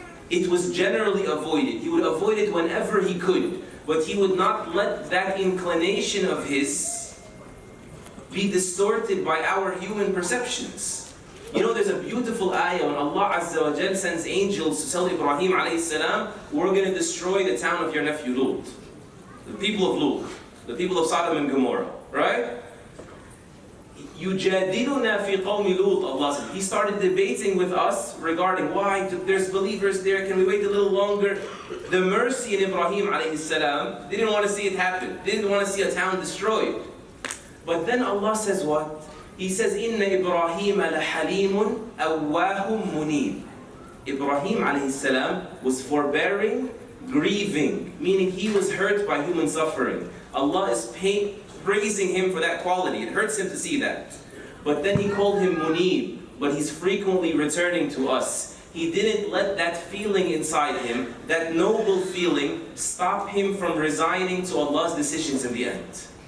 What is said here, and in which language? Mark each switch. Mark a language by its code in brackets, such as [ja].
[en] It was generally avoided. He would avoid it whenever he could, but he would not let that inclination of his be distorted by our human perceptions. You know, there's a beautiful ayah when Allah Azza wa Jal sends angels to tell Ibrahim alayhi salam, we're going to destroy the town of your nephew Lut. The people of Lut, the people of Sodom and Gomorrah, right? [ar] يُجَادِلُنَا فِي قَوْمِ لُوطٍ, [en] Allah said. He started debating with us regarding why there's believers there, can we wait a little longer? The mercy in Ibrahim alayhi salam, they didn't want to see it happen. They didn't want to see a town destroyed. But then Allah says what? He says, [ar] إِنَّ إِبْرَاهِيمَ لَحَلِيمٌ أَوَّاهٌ مُنِيبٌ. [en] Ibrahim alayhi salam was forbearing, grieving, meaning he was hurt by human suffering. Allah is praising him for that quality. It hurts him to see that. But then he called him Munib, but he's frequently returning to us. He didn't let that feeling inside him, that noble feeling, stop him from resigning to Allah's decisions in the end.